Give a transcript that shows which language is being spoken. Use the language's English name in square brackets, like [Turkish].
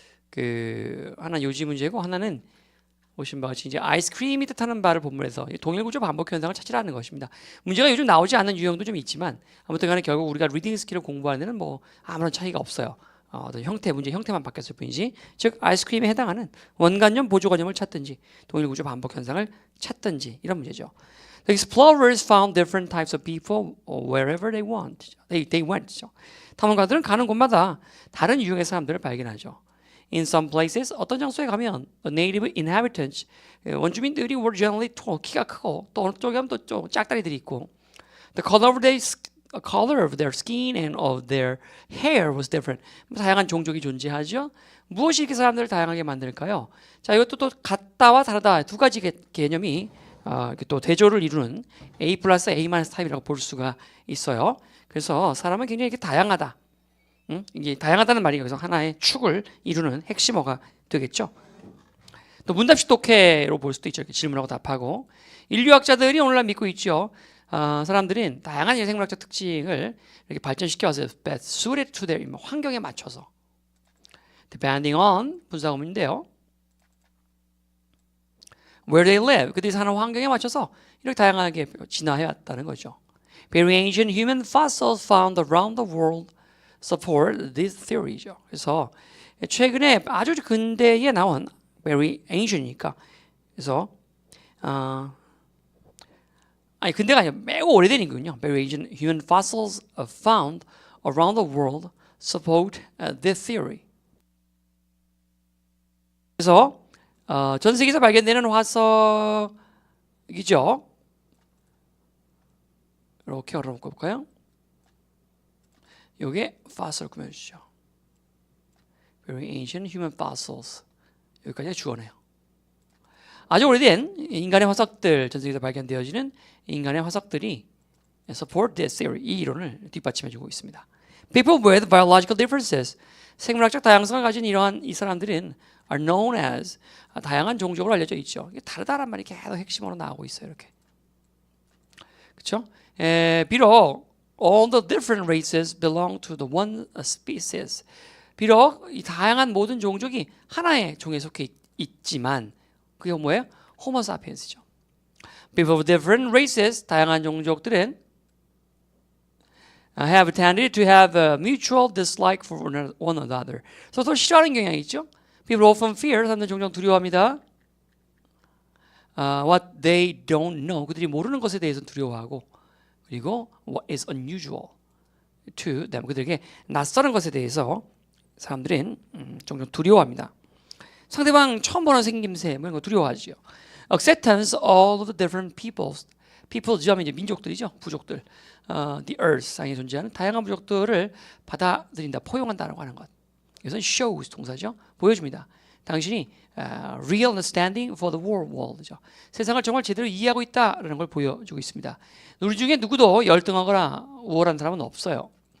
[Korean] 그 하나는 요지 문제고 하나는 보신 바와 같이 이제 아이스크림이 뜻하는 바를 본문에서 동일 구조 반복 현상을 찾으라는 것입니다. 문제가 요즘 나오지 않는 유형도 좀 있지만 아무튼 간에 결국 우리가 리딩 스킬을 공부하는 데는 뭐 아무런 차이가 없어요. 어떤 형태, 문제 형태만 바뀌었을 뿐이지. 즉 아이스크림에 해당하는 원관념, 보조관념을 찾든지 동일 구조 반복 현상을 찾든지 이런 문제죠. [English] The explorers found different types of people wherever they went. [Korean] 탐험가들은 가는 곳마다 다른 유형의 사람들을 발견하죠. [English] In some places, [Korean] 어떤 장소에 가면 [English] the native inhabitants, [Korean] 원주민들이 [English] were generally tall, [Korean] 키가 크고 또 어느 쪽에 가면 또 좀 짝다리들이 있고 [English] the color of their skin and of their hair was different. [Korean] 다양한 종족이 존재하죠. 무엇이 이렇게 사람들을 다양하게 만들까요? 자, 이것도 또 같다와 다르다 두 가지 개념이 또 대조를 이루는 A 플러스 A 마이너스 타입이라고 볼 수가 있어요. 그래서 사람은 굉장히 이렇게 다양하다. 이게 다양하다는 말이 여기서 하나의 축을 이루는 핵심어가 되겠죠. 또 문답식 독해로 볼 수도 있죠. 이렇게 질문하고 답하고 인류학자들이 오늘날 믿고 있죠. 사람들은 다양한 생물학적 특징을 이렇게 발전시켜서 [English] best suited to their [Korean] 환경에 맞춰서 depending on 분사구문인데요. Where they live, 그들이 사는 환경에 맞춰서 이렇게 다양하게 진화해 왔다는 거죠. [English] Very ancient human fossils found around the world support this theory죠. [Korean] 그래서 최근에 아주 근대에 나온 very ancient이니까 그래서 근대가 아니라 매우 오래된 거군요. [English] Very ancient human fossils found around the world support this theory. [Korean] 그래서 전 세계에서 발견되는 화석이죠. 이렇게 열어놓고 볼까요? 요게 fossil 꾸며주죠. [English] Very ancient human fossils. 여기까지 주어네요. [Korean] 아주 오래된 인간의 화석들, 전 세계에서 발견되어지는 인간의 화석들이 [English] support this theory, [Korean] 이 이론을 뒷받침해주고 있습니다. People with biological differences, 생물학적 다양성을 가진 이러한 이 사람들은 are known as, 다양한 종족으로 알려져 있죠. 이게 다르다란 말이 계속 핵심으로 나오고 있어요. 이렇게. 그렇죠? [English] 비록 all the different races belong to the one species. [Korean] 비록 이 다양한 모든 종족이 하나의 종에 속해 있지만 그게 뭐예요? 호모 사피엔스죠. [English] People of different races, [Korean] 다양한 종족들은 [English] have tended to have a mutual dislike for one another. [Korean] 서로 싫어하는 경향이 있죠. [English] People often fear, [Korean] 사람들은 종종 두려워합니다. [English] What they don't know, [Korean] 그들이 모르는 것에 대해서 두려워하고 그리고 [English] what is unusual to them, [Korean] 그들에게 낯설은 것에 대해서 사람들은 종종 두려워합니다. 상대방 처음 보는 생김새 뭐 이런 거 두려워하죠. [English] Acceptance all of the different peoples, [Korean] peoples 하면 이제 민족들이죠, 부족들. The earth 상에 존재하는 다양한 부족들을 받아들인다, 포용한다라고 하는 것. 이것은 shows 동사죠, 보여줍니다. [English] 당신이 real understanding for the world죠. [Korean] 세상을 정말 제대로 이해하고 있다라는 걸 보여주고 있습니다. 우리 중에 누구도 열등하거나 우월한 사람은 없어요.